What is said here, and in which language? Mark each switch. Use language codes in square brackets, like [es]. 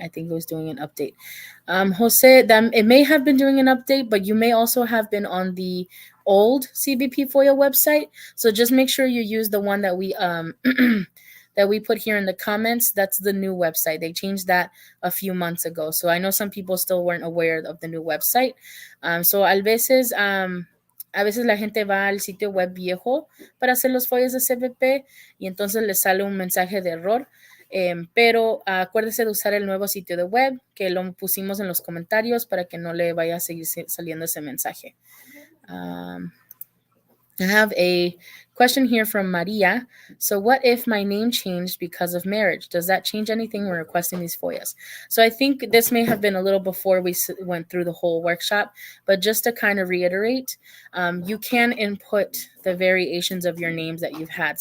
[en] I think it was doing an update. Jose, it may have been doing an update, but you may also have been on the old CBP FOIA website. So just make sure you use the one that we that we put here in the comments. That's the new website. They changed that a few months ago. So I know some people still weren't aware of the new website. [es] So a veces la gente va al sitio web viejo para hacer los FOIAs de CBP y entonces les sale un mensaje de error. Pero acuérdese de usar el nuevo sitio de web que lo pusimos en los comentarios para que no le vaya a seguir saliendo ese mensaje. [en] I have a question here from Maria. So what if my name changed because of marriage? Does that change anything when requesting these FOIAs? So I think this may have been a little before we went through the whole workshop, but just to kind of reiterate, you can input the variations of your names that you've had.